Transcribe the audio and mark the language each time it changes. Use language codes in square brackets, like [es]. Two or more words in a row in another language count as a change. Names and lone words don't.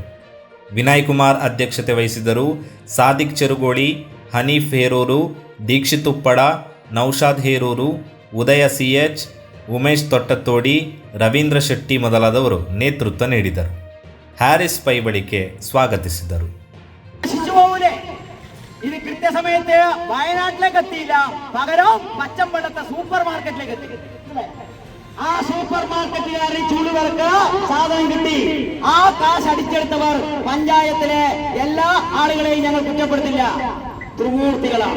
[kn] ವಿನಯ್ ಕುಮಾರ್ ಅಧ್ಯಕ್ಷತೆ ವಹಿಸಿದರು. ಸಾದಿಕ್ ಚೆರುಗೋಳಿ, ಹನೀಫ್ ಹೇರೂರು, ದೀಕ್ಷಿತ್ ಉಪ್ಪಡ, ನೌಶಾದ್ ಹೇರೂರು, ಉದಯ ಸಿಎಚ್, ಉಮೇಶ್ ತೊಟ್ಟತ್ತೋಡಿ, ರವೀಂದ್ರ ಶೆಟ್ಟಿ ಮೊದಲಾದವರು ನೇತೃತ್ವ ನೀಡಿದರು. ಹ್ಯಾರಿಸ್ ಪೈಬಳಿಕೆ ಸ್ವಾಗತಿಸಿದರು. [ml] ഇത് കൃത്യസമയത്ത് വയനാട്ടിലേക്ക് എത്തിയില്ല, പകരം പച്ചമ്പള്ളത്തെ സൂപ്പർ മാർക്കറ്റിലേക്ക് എത്തി. ആ സൂപ്പർ മാർക്കറ്റുകാരിൽ ചൂടുകൾക്ക് സാധനം കിട്ടി. ആ കാശ് അടിച്ചെടുത്തവർ പഞ്ചായത്തിലെ എല്ലാ ആളുകളെയും ഞങ്ങൾ കുറ്റപ്പെടുത്തില്ല, ത്രിമൂർത്തികളാണ്.